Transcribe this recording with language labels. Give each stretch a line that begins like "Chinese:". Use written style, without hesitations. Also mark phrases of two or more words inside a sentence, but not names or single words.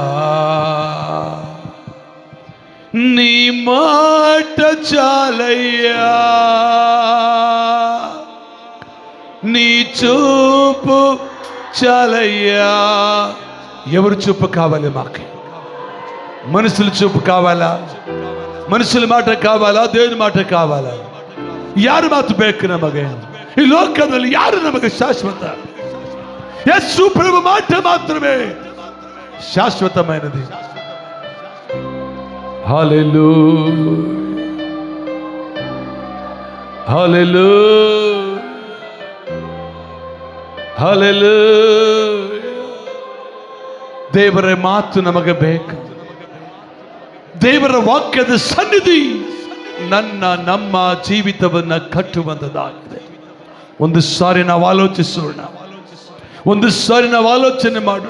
Telugu: నీ మాట చాలయ్యా, నీ చూపు చాలయ్యా. ఎవరు చూపు కావాలి మాకు? మనుషుల చూపు కావాలా? మనుష్యన మాట కావాల, దేవర మాట కావాల?
Kannada: ಯಾರು ಮಾತು ಬೇಕು ನಮಗೆ? ಈ ಲೋಕದಲ್ಲಿ ಯಾರು ನಮಗೆ ಶಾಶ್ವತ? ಯೇಸು ಪ್ರಭು ಮಾಟ ಮಾತ್ರವೇ ಶಾಶ್ವತమైనది.
Telugu: హల్లెలూయా, హల్లెలూయా, హల్లెలూయా.
Kannada: ದೇವರ ಮಾತು ನಮಗೆ ಬೇಕು. ದೇವರ ವಾಕ್ಯದ ಸನ್ನಿಧಿ ನಮ್ಮ ಜೀವಿತವನ್ನು ಕಟ್ಟುವಂತದ್ದಾಗಿದೆ. ಒಂದು ಸಾರಿ ನಾವು ಆಲೋಚಿಸೋಣ, ಒಂದು ಸಾರಿ ನಾವು ಆಲೋಚನೆ ಮಾಡೋಣ.